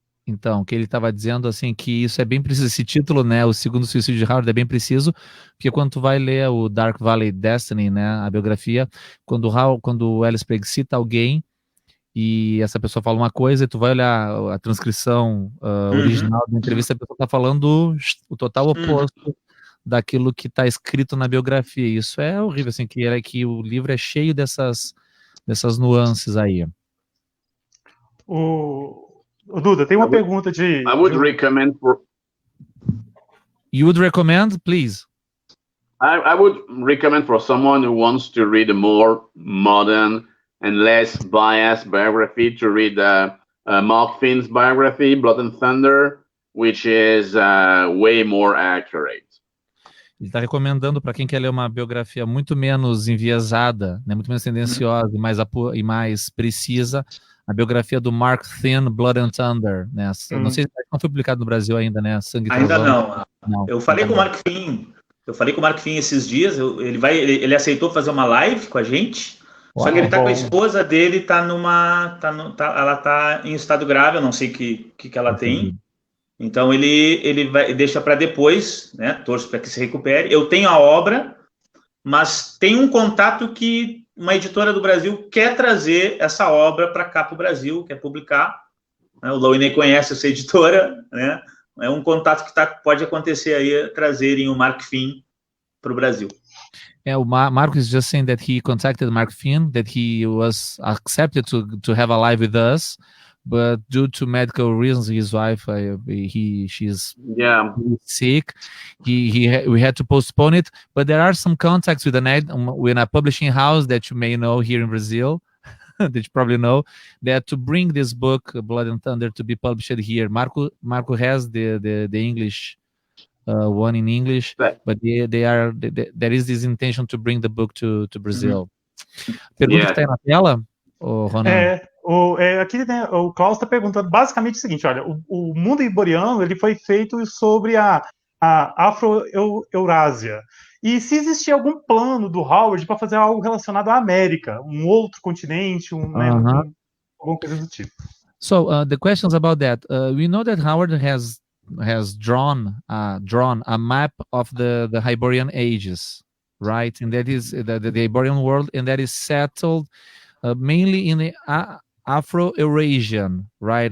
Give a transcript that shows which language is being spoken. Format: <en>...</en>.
<pt>Então, que ele estava dizendo assim, que isso é bem preciso, esse título, né, o segundo suicídio de Howard é bem preciso, porque quando tu vai ler o Dark Valley Destiny, né, a biografia, quando o Elspreg cita alguém e essa pessoa fala uma coisa, e tu vai olhar a transcrição original da entrevista, a pessoa está falando o total oposto daquilo que está escrito na biografia. Isso é horrível, assim, que o livro é cheio dessas nuances aí. O Duda, tem uma pergunta de...</pt> <en>I would recommend for... You would recommend, please? I would recommend for someone who wants to read a more modern and less biased biography to read Mark Finn's biography, Blood and Thunder, which is way more accurate.</en> <pt>Ele está recomendando para quem quer ler uma biografia muito menos enviesada, né, muito menos tendenciosa e mais precisa, a biografia do Mark Finn, Blood and Thunder. Né? Não sei se não foi publicado no Brasil ainda, né? Sangue ainda Trovão. não. Eu falei com o Mark Finn. Eu falei com o Mark Finn esses dias. Ele aceitou fazer uma live com a gente. Uau, só que ele tá com a esposa dele, ela tá em estado grave. Eu não sei o que ela tem. Então ele deixa para depois, né? Torço para que se recupere. Eu tenho a obra, mas tem um contato que uma editora do Brasil quer trazer essa obra para cá para o Brasil, quer publicar. Né? O Louinet conhece essa editora, né? É um contato que pode acontecer aí, trazerem o Mark Finn para o Brasil.</pt> <en>O Marcos is just saying that he contacted Mark Finn, that he was accepted to have a live with us. But due to medical reasons, his wife, she's sick. We had to postpone it. But there are some contacts with a publishing house that you may know here in Brazil, that you probably know, that to bring this book, Blood and Thunder, to be published here. Marco has the English one in English, but there is this intention to bring the book to Brazil.</en> <pt>Pergunta que está aí na tela, Ronan? Aqui, né, o Klaus está perguntando basicamente o seguinte: olha, o mundo iboriano ele foi feito sobre a Afro-Eurásia. E se existia algum plano do Howard para fazer algo relacionado à América, um outro continente, né, alguma coisa do tipo.</pt> <en>So the questions about that. We know that Howard has drawn a map of the Hyborian ages, right? And that is the Hyborian world, and that is settled mainly in the Afro-Eurasian, right?</en>